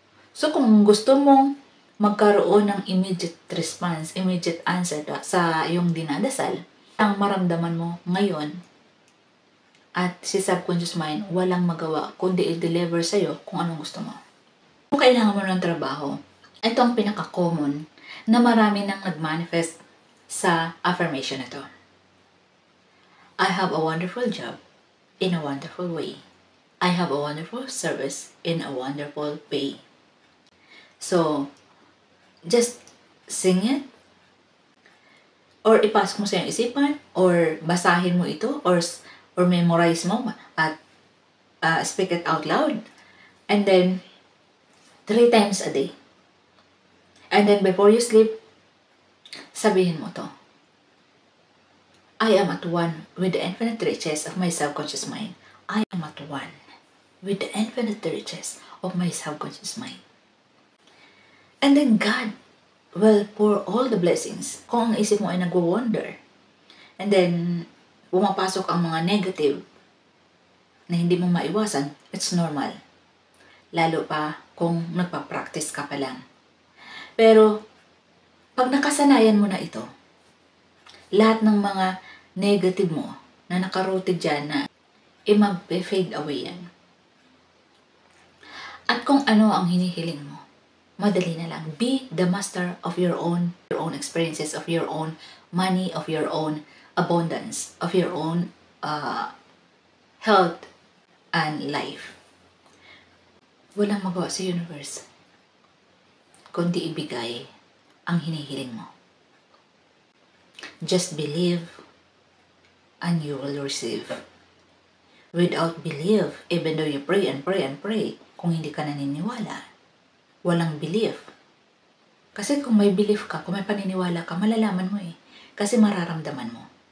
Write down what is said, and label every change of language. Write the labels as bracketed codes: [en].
[tl] So kung gusto mong magkaroon ng immediate response, immediate answer sa iyong dinadasal, ang maramdaman mo ngayon at si subconscious mind walang magawa kundi i-deliver sa'yo kung anong gusto mo. Kung kailangan mo ng trabaho, ito ang pinaka-common na marami nang nag-manifest sa affirmation na to. [en] I have a wonderful job in a wonderful way. I have a wonderful service in a wonderful pay. So, just sing it, [tl] or ipasok mo sa iyong isipan, or basahin mo ito, or memorize mo at [en] speak it out loud. And then, 3 times a day. And then before you sleep, [tl] sabihin mo to. [en] I am at one with the infinite riches of my subconscious mind. I am at one with the infinite riches of my subconscious mind. And then God will pour all the blessings. [tl] Kung ang isip mo ay nagwo-wonder, and then pumapasok ang mga negative na hindi mo maiwasan, [en] it's normal. [tl] Lalo pa kung nagpa-practice ka pa lang. Pero, pag nakasanayan mo na ito, lahat ng mga negative mo na nakaroted dyan na mag-fade away yan. At kung ano ang hinihiling mo, madali na lang. [en] Be the master of your own experiences, of your own money, of your own abundance, of your own health and life. [tl] Walang magawa sa universe kundi ibigay ang hinihiling mo. [en] Just believe and you will receive. Without belief, even though you pray and pray and pray, [tl] kung hindi ka naniniwala, walang belief. Kasi kung may belief ka, kung may paniniwala ka, malalaman mo eh. Kasi mararamdaman mo.